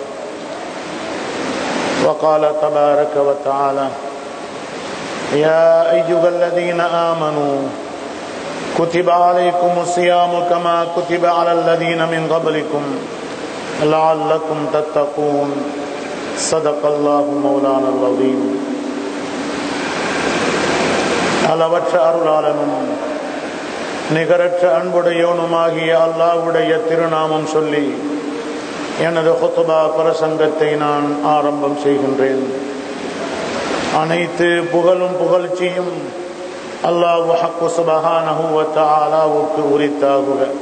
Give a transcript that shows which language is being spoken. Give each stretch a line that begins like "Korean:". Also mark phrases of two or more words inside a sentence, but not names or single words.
Arabic: وقال تبارك وتعالى يا أيها الذين آمنوا كتب عليكم الصيام كما كتب على الذين من قبلكم لعلكم تتقون صدق الله مولانا العظيم.
Tamil: அளவற்ற அருளாளனும் நிகரற்ற அன்புடையோனுமாகிய அல்லாஹ்வுடைய திருநாமம் சொல்லி எனது ஹுத்பா பிரசங்கத்தை நான் ஆரம்பம் செய்கின்றேன். அனைத்து புகழும் புகழ்ச்சியும் அல்லாஹ் ஹக்கு
Arabic: سبحانه وتعالى
Tamil: உரித்தாகுக.